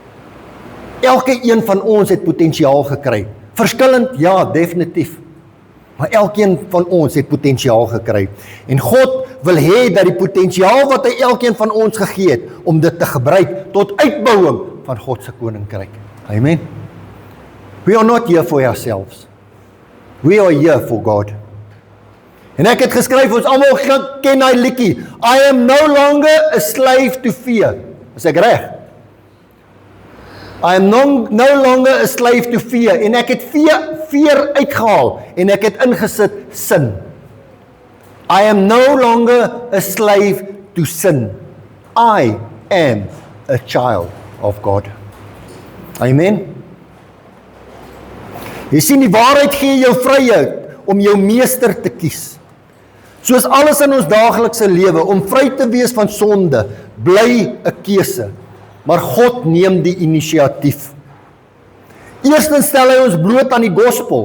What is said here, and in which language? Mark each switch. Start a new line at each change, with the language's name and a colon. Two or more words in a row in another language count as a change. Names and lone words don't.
Afrikaans: Elke een van ons het potensiaal gekry. Verskillend, ja, definitief. Maar elkeen van ons het potensiaal gekry. En God wil hê dat die potensiaal wat hy elkeen van ons gegee het, om dit te gebruik tot uitbouing van God se koninkryk. Amen.
English: We are not here for ourselves. We are here for God.
Afrikaans: En ek het geskryf, ons almal ken hy liedjie,
English: I am no longer a slave to fear.
Afrikaans: Is ek reg?
English: I am no longer a slave to fear.
Afrikaans: En ek het fear uitgehaal, en ek het ingesit sin.
English: I am no longer a slave to sin. I am a child of God. Amen.
Afrikaans: Jy sien, die waarheid gee jou vryheid om jou meester te kies. Soos alles in ons daaglikse lewe, om vry te wees van sonde, bly 'n keuse. Maar God neem die inisiatief. Eerstens stel hy ons bloot aan die gospel.